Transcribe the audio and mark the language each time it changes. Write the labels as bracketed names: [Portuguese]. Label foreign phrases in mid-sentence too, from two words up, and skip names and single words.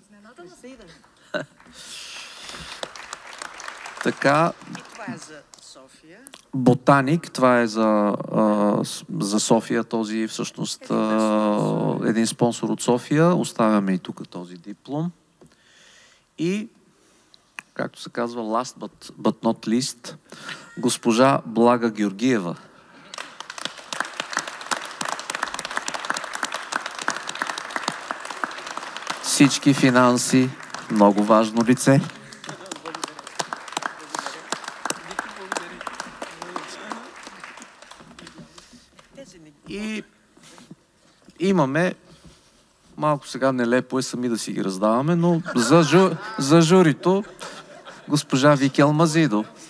[Bulgarian] Така. Това е за София. Ботаник, това е за София, този всъщност един спонсор от София. Оставяме и тук този диплом. И, както се казва, [English] last but not least, [Bulgarian] госпожа Блага Георгиева. Всички финанси, много важно лице. И имаме, малко сега нелепо е сами да си ги раздаваме, но за журито госпожа Вики Алмазидо.